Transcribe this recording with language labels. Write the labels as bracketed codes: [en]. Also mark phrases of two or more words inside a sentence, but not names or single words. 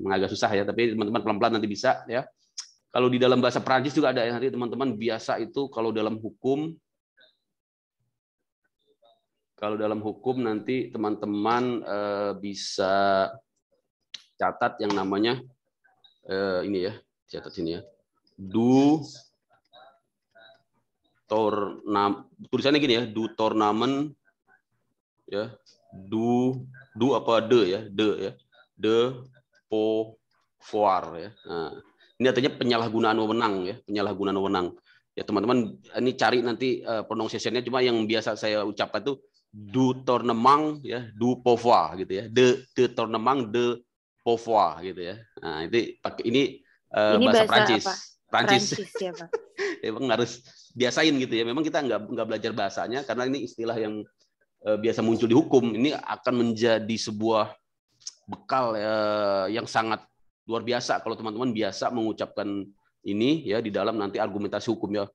[id] Agak susah ya, tapi teman-teman pelan-pelan nanti bisa ya. Kalau di dalam bahasa Prancis juga ada ya, nanti teman-teman biasa itu kalau dalam hukum nanti teman-teman bisa catat yang namanya ini ya, catat sini ya. Tulisannya gini ya, [fr] du Tournament ya, du apa de ya, de pouvoir ya. [id] Nah, ini artinya penyalahgunaan wewenang. Ya teman-teman ini cari nanti pronunciation-nya, cuma yang biasa saya ucapkan itu [fr] du tournement [id] ya, [fr] du pouvoir [id] gitu ya. [fr] De tournement de pouvoir [id] gitu ya. Nah, ini bahasa Prancis. Apa? Prancis ya, Pak. Emang harus biasain gitu ya. Memang kita nggak belajar bahasanya karena ini istilah yang biasa muncul di hukum. Ini akan menjadi sebuah bekal yang sangat luar biasa kalau teman-teman biasa mengucapkan ini ya di dalam nanti argumentasi hukum ya.